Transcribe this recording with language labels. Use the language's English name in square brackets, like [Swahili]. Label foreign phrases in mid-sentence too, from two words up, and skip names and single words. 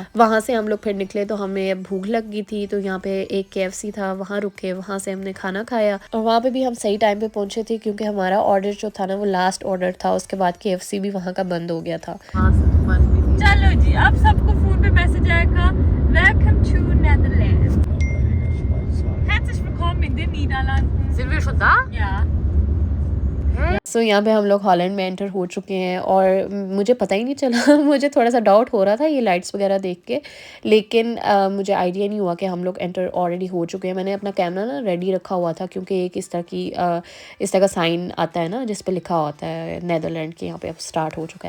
[Hindi] वहाँ से हम लोग फिर निकले तो हमें भूख लग गई थी तो यहाँ पे एक केएफसी था, वहाँ रुके, वहाँ से हमने खाना खाया और वहाँ पे भी हम सही टाइम पे पहुँचे थे क्योंकि हमारा ऑर्डर जो था ना वो [English] last order [Hindi] था। उसके बाद केएफसी भी वहाँ का बंद हो गया था। चलो जी, अब सबको फोन पे मैसेज आएगा, [English] welcome to Netherlands, [German] herzlich willkommen in den Niederlanden. Sind wir schon da? Ja. [Hindi] यहाँ पे हम लोग हॉलैंड में एंटर हो चुके हैं और मुझे पता ही नहीं चला मुझे थोड़ा सा डाउट हो रहा था ये लाइट्स वगैरह देख के, लेकिन मुझे आइडिया नहीं हुआ कि हम लोग [English] enter already [Hindi] हो चुके हैं। मैंने अपना कैमरा ना रेडी रखा हुआ था क्योंकि एक इस तरह का साइन आता है ना जिस पे लिखा होता है नेदरलैंड के यहाँ पे अब स्टार्ट हो चुका है।